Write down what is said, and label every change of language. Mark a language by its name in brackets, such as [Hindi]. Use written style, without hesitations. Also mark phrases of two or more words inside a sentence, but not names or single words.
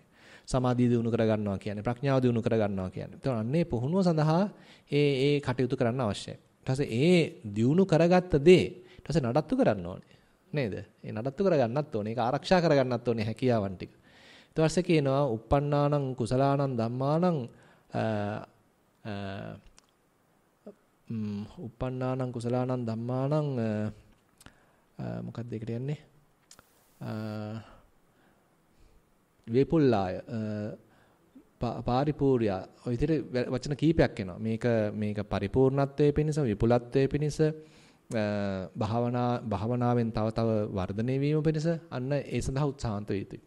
[Sinhala] සමාධිය දිනු කර ගන්නවා කියන්නේ. ප්‍රඥාව දිනු කර ගන්නවා කියන්නේ. ඒතකොට අන්නේ පුහුණුව සඳහා ඒ කටයුතු කරන්න අවශ්‍යයි. ඊට පස්සේ ඒ දිනු කරගත්ත දේ ඊට පස්සේ නඩත්තු කරන්න ඕනේ. නේද? ඒ නඩත්තු කරගන්නත් ඕනේ. ඒක ආරක්ෂා කරගන්නත් ඕනේ හැකියාවන් ටික. ඊට පස්සේ කියනවා [Pali] uppannānaṁ කුසලානං ධම්මානං uppannānaṁ කුසලානං ධම්මානං [Sinhala] මොකක්ද ඒකට යන්නේ [Pali] වේපුල්ලාය පාරිපූර්ය [Sinhala] ඔය විදිහට වචන කීපයක් එනවා. මේක පරිපූර්ණත්වයේ පිණිස විපුලත්වයේ පිණිස භාවනාවෙන් තව තව වර්ධනය වීම පිණිස අන්න ඒ සඳහා උත්සාහන්ත වේ යුතුයි.